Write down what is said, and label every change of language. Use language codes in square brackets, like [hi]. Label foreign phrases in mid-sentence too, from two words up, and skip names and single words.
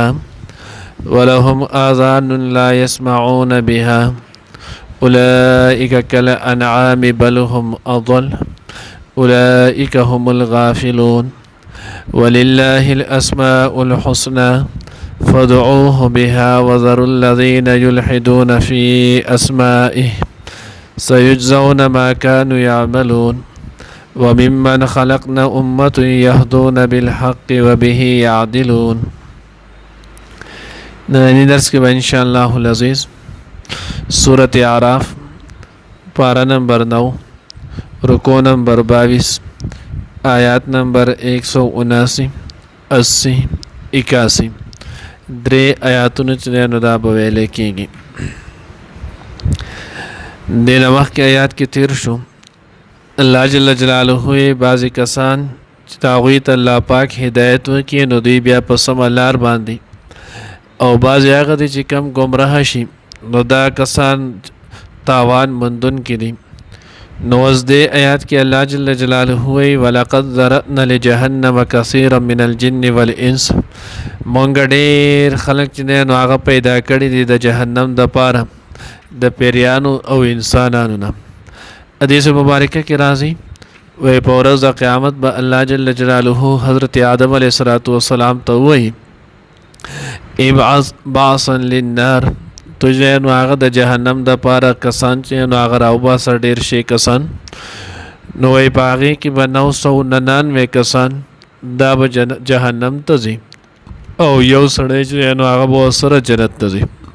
[ar] ولهم آذان لا يسمعون بها أولئك كالأنعام بل هم أضل أولئك هم الغافلون ولله الأسماء الحسنى فادعوه بها وذروا الذين يلحدون في أسمائه سيجزون ما كانوا يعملون وممن خلقنا أمة يهدون بالحق وبه يعدلون. [ur] نانی درس کے بعد [ar] انشاءاللہ العزیز [ur] سورۃ اعراف پارہ نمبر 9 رکوع نمبر 22 آیات نمبر 179 80 81 [ps] درې آیاتونو چې نو دا به ویلې کېږي. دې نه مخکې آیات کې تیر شو الله [ar] جل جلاله [ps] بعضې کسان چې هغوی ته الله پاک هدایت وکړي نو دوی بیا په سمه لار باندې او بعضې هغه دي چې کم ګمراه شي نو دا کسان تاوان مندونکي دي. نو اوس دې آیات کې الله [ar] جل جلاله [ps] وایي [ar] ولقد ذرأنا لجهنم کثیرا من الجن والانس [ps] مونږ ډېر خلک چې دی نو هغه پیدا کړي دي د جهنم دپاره د پیریانو او انسانانو نه. حدیث مبارکه کې راځي وایي په ورځ د قیامت به الله [ar] جل جلاله [ps] حضرت آدم [ar] علیه السلام [ps] ته وایي [ar] ابعث بعثا للنار [ps] تجھے نو هغه د جهنم د پاره کسان چې نو هغه راوباسه ډېر شي کسان نو وایي په هغې کې به 999 کسان دا به جهنم ته ځي او یو سړی چې نو هغه به ورسره جنت ته ځي.